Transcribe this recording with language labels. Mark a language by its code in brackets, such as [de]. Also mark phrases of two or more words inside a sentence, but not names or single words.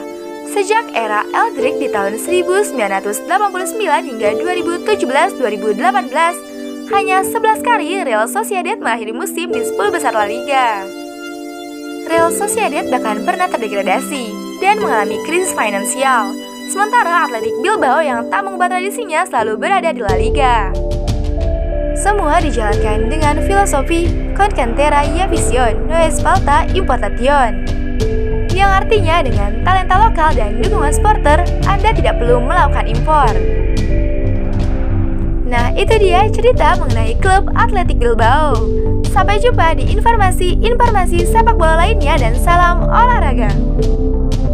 [id] Sejak era Eldrick di tahun 1989 hingga 2017-2018, hanya 11 kali Real Sociedad mengakhiri musim di 10 besar La Liga. Real Sociedad bahkan pernah terdegradasi dan mengalami krisis finansial, sementara Athletic Bilbao yang tak mengubah tradisinya selalu berada di La Liga. Semua dijalankan dengan filosofi [es] Con cantera y afición, no es falta importación, [id] yang artinya dengan talenta lokal dan dukungan supporter, Anda tidak perlu melakukan impor. Nah, itu dia cerita mengenai klub Athletic Bilbao. Sampai jumpa di informasi sepak bola lainnya dan salam olahraga.